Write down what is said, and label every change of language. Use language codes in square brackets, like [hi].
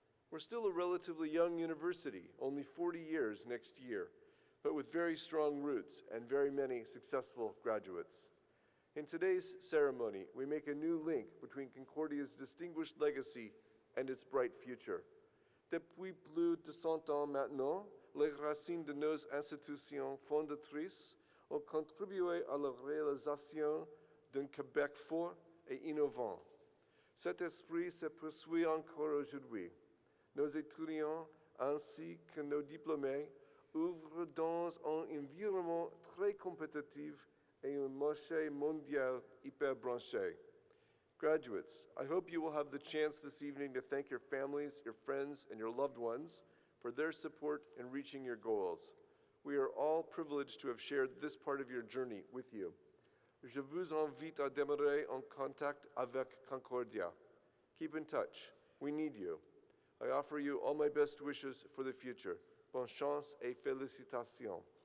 [en] We're still a relatively young university, only 40 years next year, but with very strong roots and very many successful graduates. In today's ceremony, we make a new link between Concordia's distinguished legacy and its bright future. [fr] Depuis plus de 100 ans maintenant, les racines de nos institutions fondatrices ont contribué à la réalisation d'un Québec fort et innovant. Cet esprit se poursuit encore aujourd'hui. Nos étudiants ainsi que nos diplômés ouvrent dans un environnement très compétitif et un marché mondial hyper branché. [en] Graduates, I hope you will have the chance this evening to thank your families, your friends, and your loved ones for their support in reaching your goals. We are all privileged to have shared this part of your journey with you. [fr] Je vous invite à demeurer en contact avec Concordia. [en] Keep in touch. We need you. I offer you all my best wishes for the future. [fr] Bonne chance et félicitations.